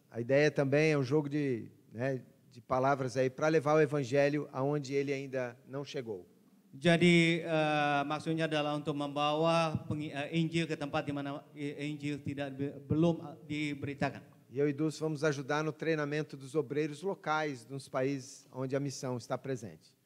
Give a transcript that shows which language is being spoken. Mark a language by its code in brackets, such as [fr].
[pt] A ideia também é um jogo de palavras aí para levar o evangelho aonde ele ainda não chegou. [id] Jadi maksudnya adalah untuk membawa Injil ke tempat di mana Injil belum diberitakan. [pt] E eu e Dulce vamos ajudar no treinamento dos obreiros locais nos países onde a missão está presente.